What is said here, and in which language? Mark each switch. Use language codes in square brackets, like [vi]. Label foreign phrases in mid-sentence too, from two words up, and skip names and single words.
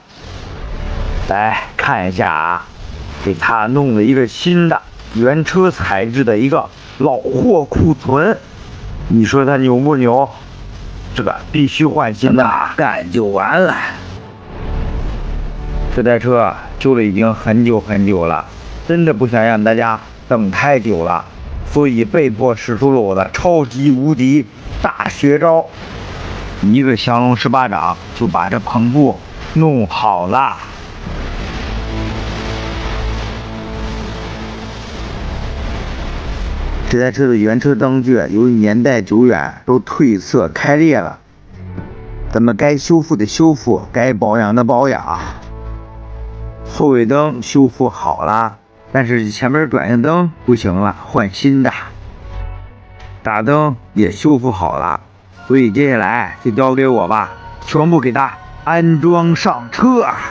[zh] 來看一下啊，給它弄了一個新的原車材質的一個老貨庫存，你說它牛不牛？這個必須換新的，幹就完了。這台車修了已經很久很久了，真的不想讓大家等太久了，所以被迫使出了我的超級無敵大絕招，一個降龍十八掌就把這棚布弄好了。這台車的原車燈具由於年代久遠都褪色開裂了，咱們該修復的修復，該保養的保養。後尾燈修復好了，但是前面轉向燈不行了，換新的。大燈也修復好了，所以接下來就交給我吧，全部給它安裝上車。